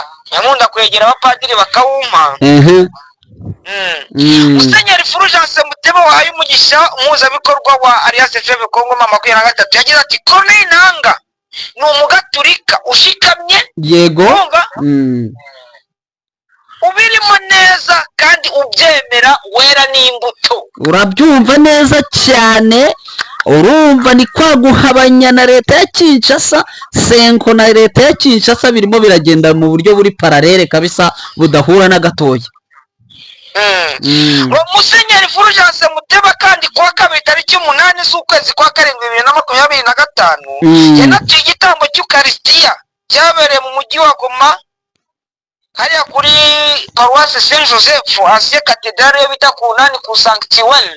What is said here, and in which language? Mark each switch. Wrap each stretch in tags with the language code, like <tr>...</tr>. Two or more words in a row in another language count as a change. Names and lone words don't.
<rw>Nkunda kwegera abapadiri bakawuma. Musenyeri Fulgence Muteba wahaye umugisha umuhuzabikorwa wa Alliance Fleuve Congo 23 yagize ati Colonel Nanga ni umugaturika ushikamye. Yego. Ubirimo neza kandi ubyemera, wera n'imbuto. Urabyumva neza cyane. Urumva ni kwa guhabanya na leta ya Kinshasa. Senko na leta ya Kinshasa birimo biragenda mu buryo buri paralele kabisa, budahura na gatoya. Musenyeri Fulgence Muteba kandi kuwa kabiri tariki 8 z'ukwezi kwa karindwi 2025 yanatuye igitambo cy'Ukaristiya cyabereye mu mujyi wa Goma, hariya kuri Paroisse Saint Joseph Ancien Cathedrale yo bita ku nani ku Sanctuaire.</rw>